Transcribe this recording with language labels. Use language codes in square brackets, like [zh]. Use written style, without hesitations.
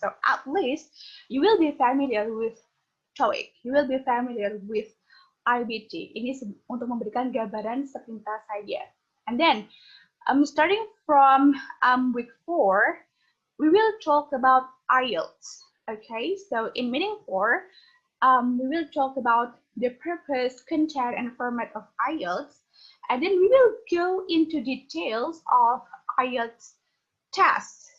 [en] So at least you will be familiar with TOEIC, you will be familiar with IBT. [id] Ini untuk memberikan gambaran sepintas saja. [en] And then, starting from week 4, we will talk about IELTS. Okay, so in meeting 4, we will talk about the purpose, content, and format of IELTS. And then we will go into details of IELTS tests.